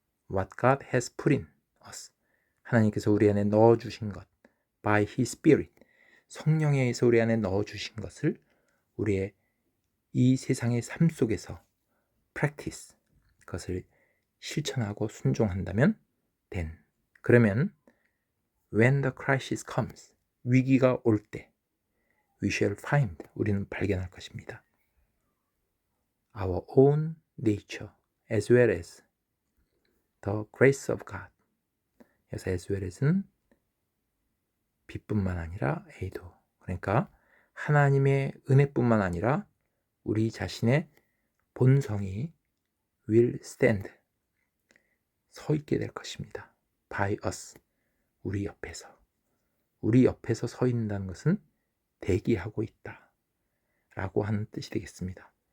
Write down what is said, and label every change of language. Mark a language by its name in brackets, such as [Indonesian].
[English] what God has put in us, [Korean] 하나님께서 우리 안에 넣어주신 것, [English] by His Spirit, [Korean] 성령에 의해서 우리 안에 넣어주신 것을 우리의 이 세상의 삶 속에서 practice, 그것을 실천하고 순종한다면 [English] then, [Korean] 그러면 [English] when the crisis comes, [Korean] 위기가 올 때 [English] we shall find, [Korean] 우리는 발견할 것입니다. [English] our own nature as well as the grace of God. [Korean] 그래서 as well as는 빛뿐만 아니라 A도. 그러니까 하나님의 은혜뿐만 아니라 우리 자신의 본성이 [English] will stand, [Korean] 서 있게 될 것입니다. [English] by us, [Korean] 우리 옆에서. 우리 옆에서 서 있는다는 것은 대기하고 있다 라고 하는 뜻이 되겠습니다.